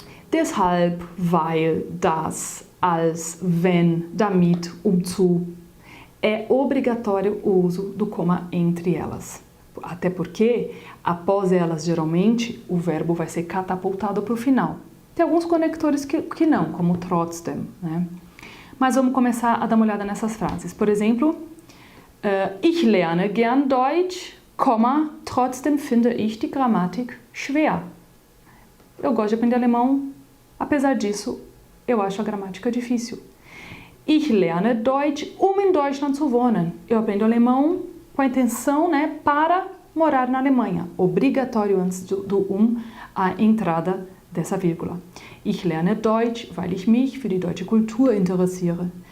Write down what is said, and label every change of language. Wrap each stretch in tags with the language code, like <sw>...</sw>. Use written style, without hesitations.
<de>Deshalb, weil, das, als, wenn, damit, zu.</de> <pt>É obrigatório o uso do coma entre elas. Até porque, após elas, geralmente, o verbo vai ser catapultado para o final. Tem alguns conectores que não, como trotzdem, né? Mas vamos começar a dar uma olhada nessas frases. Por exemplo,</pt> <de>ich lerne gern Deutsch, trotzdem finde ich die Grammatik schwer.</de> <pt>Eu gosto de aprender alemão, apesar disso, eu acho a gramática difícil.</pt> <de>Ich lerne Deutsch, in Deutschland zu wohnen.</de> <pt>Eu aprendo alemão com a intenção, né, para morar na Alemanha. Obrigatório antes do a entrada dessa vírgula.</pt> <de>Ich lerne Deutsch, weil ich mich für die deutsche Kultur interessiere.</de>